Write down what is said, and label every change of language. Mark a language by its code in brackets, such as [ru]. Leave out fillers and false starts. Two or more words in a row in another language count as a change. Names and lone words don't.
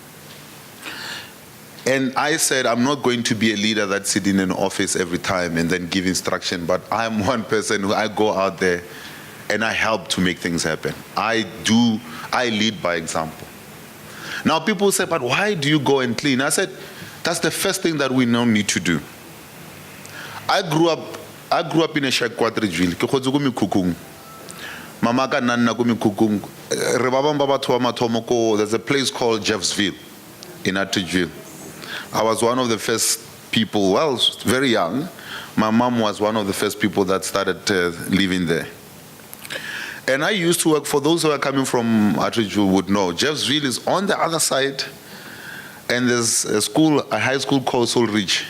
[en] And I said, I'm not going to be a leader that's sitting in an office every time and then give instruction, but I'm one person who I go out there and I help to make things happen. I lead by example. Now people say, but why do you go and clean? I said, that's the first thing that we now need to do. I grew up in a shack Quadridgeville. [nso] Mama ka nanna ko mikukung re ba bang ba batho ba mathomo ko [en] there's a place called Jeffsville in Atteridgeville. I was one of the first people, well, very young. My mom was one of the first people that started living there. And I used to work, for those who are coming from Atteridgeville would know, Jeffsville is on the other side, and there's a high school called Soul Ridge.